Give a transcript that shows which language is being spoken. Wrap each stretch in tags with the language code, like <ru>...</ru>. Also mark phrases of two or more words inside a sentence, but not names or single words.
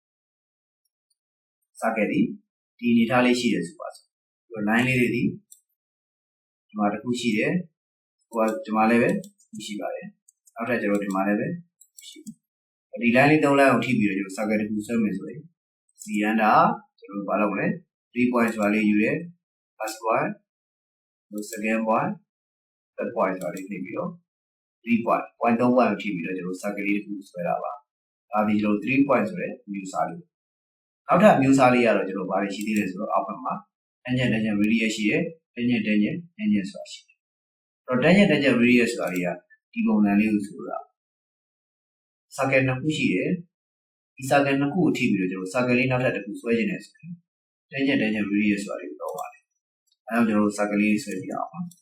<my>circle ဒီအနေထားလေးရှိတယ်ဆိုပါစို့line လေးတွေဒီဒီမှာတစ်ခုရှိတယ်ဟိုကဒီမှာလည်းပဲရှိပါတယ်နောက်ထပ်ကျွန်တော်ဒီမှာလည်းပဲရှိဒီ line လေး3 line ကိုထိပြီးတော့ကျွန်တော် circle တစ်ခုဆွဲမယ်ဆိုရင် center ကျွန်တော်ဘာလုပ်မလဲ3 point ဆိုတာလေးယူတယ်</my> <en>first point second point third point</en> <my>ဆိုတာလေးနှိပ်ပြီးတော့3 point 3 point ကိုထိပြီးတော့ကျွန်တော် circle လေးတစ်ခုဆွဲတာပါဒါဒီကျွန်တော်3 point ဆိုတဲ့မျိုးစားလေးနောက်ထပ်မျိုးစားလေးကတော့ကျွန်တော်ဘာတွေရှိသေးလဲဆိုတော့အောက်ဘက်မှာ</my> <en>tangent radius</en> <my>ရှိတယ် tangentဆိုတာရှိတယ်တော့</my> <en>tangent radius</en> <my>ဆိုတာတွေကဒီပုံစံလေးကိုဆိုတာ circle နှစ်ခုရှိတယ်ဒီ circle နှစ်ခုကိုထိပြီးတော့ကျွန်တော် circle လေးနောက်ထပ်တစ်ခုဆွဲခြင်းနဲ့ဆိုရင်</my> <en>tangent radius</en> <my>ဆိုတာတွေကိုတော့ပါတယ်အဲဒါကြောင့်ကျွန်တော် circle လေးဆွဲပြအောင်ပါ</my>